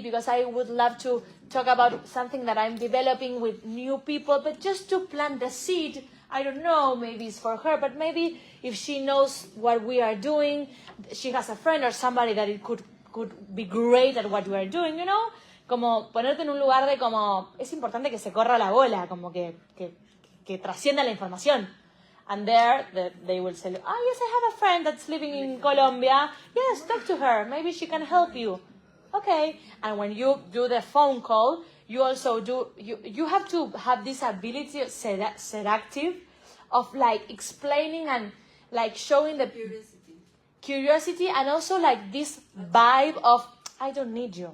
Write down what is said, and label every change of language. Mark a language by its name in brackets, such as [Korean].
[English] Because I would love to talk about something that I'm developing with new people, but just to plant the seed. I don't know, maybe it's for her, but maybe if she knows what we are doing, she has a friend or somebody that it could be great at what we are doing, you know? [Spanish] Como ponerte en un lugar de como, es importante que se corra la bola, como que trascienda la información. [English] And there, they will say, oh, yes, I have a friend that's living in Colombia. Yes, talk to her. Maybe she can help you. Okay. And when you do the phone call, you also do, you have to have this ability, seductive, of like explaining and like showing the curiosity and also like this vibe of, I don't need you.